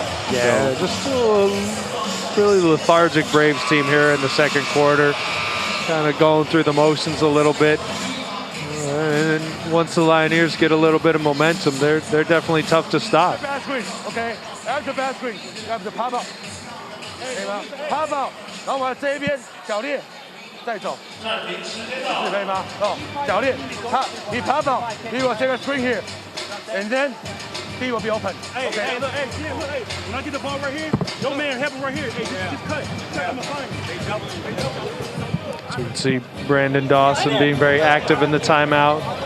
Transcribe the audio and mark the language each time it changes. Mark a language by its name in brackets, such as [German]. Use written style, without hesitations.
[English] Yeah, just a really lethargic Braves team here in the second quarter. Kind of going through the motions a little bit. And once the Lioneers get a little bit of momentum, they're definitely tough to stop. Bad screen, okay. After bad screen, after pop out. Pop out. [Chinese] 然后往这边脚裂，再走，是可以吗？哦，脚裂， [English] he pop out, he will take a screen here, and then he will be open. Hey, okay. Hey, look, hey, when I get the ball right here, your man help him right here. Hey, just cut. I'm gonna find him. So you can see Brandon Dawson being very active in the timeout.